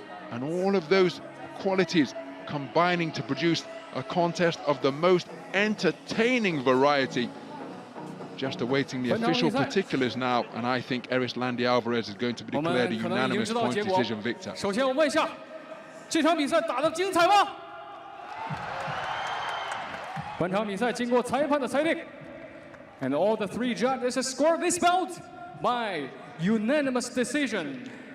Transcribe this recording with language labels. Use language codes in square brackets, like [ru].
[en] And all of those qualities combining to produce a contest of the most entertaining variety. Just awaiting the official particulars now, and I think Erislandy Alvarez is going to be declared a unanimous point decision victor. [zh] 首先我问一下，这场比赛打得精彩吗？本场比赛经过裁判的裁定 [en] and all the 3 judges scored this bout by unanimous decision.